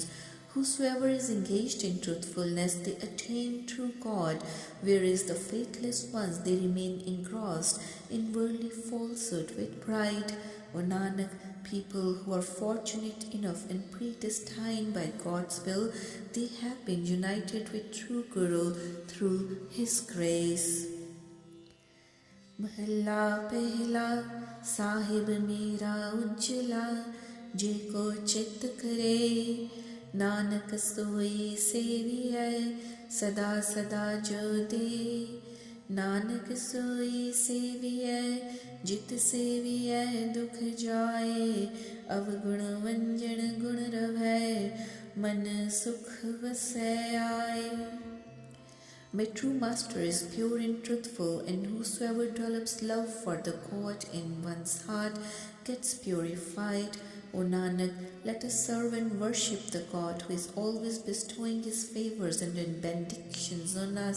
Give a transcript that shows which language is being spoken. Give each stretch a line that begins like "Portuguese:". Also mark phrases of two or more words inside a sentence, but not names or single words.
English: Whosoever is engaged in truthfulness, they attain true God, whereas the faithless ones, they remain engrossed in worldly falsehood with pride. O Nanak, people who are fortunate enough and predestined by God's will, they have been united with true Guru through His grace.
Punjabi: ਮਹਲਾ ਪਹਿਲਾ ਸਾਹਿਬ ਮੇਰਾ ਉਜਲਾ ਜੇਕੋ ਚਿਤ ਕਰੇ ਨਾਨਕ ਸੋਈ ਸੇਵੀਐ ਸਦਾ ਸਦਾ ਜੋ ਦੇ। ਨਾਨਕ ਸੋਈ ਸੇਵੀਐ ਜਿਤ ਸੇਵੀਐ ਦੁਖ ਜਾਏ। ਅਵਗੁਣ ਵੰਜਣ ਗੁਣ ਰਵੈ ਮਨ ਸੁਖ ਵਸੈ ਆਏ।
English: My true master is pure and truthful, and whosoever develops love for the God in one's heart gets purified. O Nanak, let us serve and worship the God who is always bestowing his favors and benedictions on us.